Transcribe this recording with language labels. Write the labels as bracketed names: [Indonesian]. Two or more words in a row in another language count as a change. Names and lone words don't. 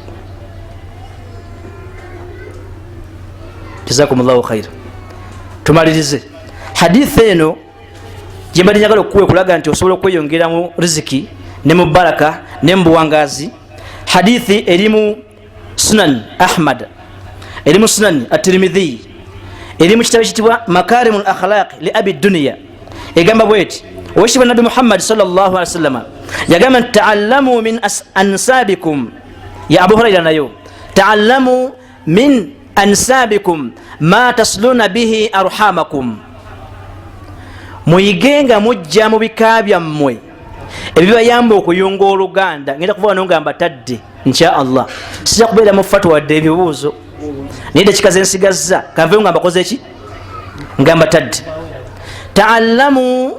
[Arabic] جزاكم الله خيرا [Ganda] tumalirize hadithi eno gyembadde njagala okuwa ekulaga nti osobola okweyongera mu riziki ne mu baraka ne mu buwangazi hadithi erimu sunan Ahmad erimu sunan at-Tirmidhi erimu kitabu kitibwa makarimul akhlaq [Arabic] لأبي دنيا [Ganda] egamba bweti owekitibwa Nabi Muhammad [Arabic] صلى الله عليه وسلم yagamba تعلموا من أنسابكم يا أبا هريرة nayo تعلموا من أنسابكم ما تصلون به أرحامكم [Ganda] muyigenga mujja mu bika byammwe ebibayamba okuyunga oluganda ngenda kuvuga nongamba tadde [Arabic] إن شاء الله [Ganda] sija kubeera mu fatwa wadde ebibuuzo naye dakika zensigazza kanve ngamba koze eki ngamba tadde ta'allamu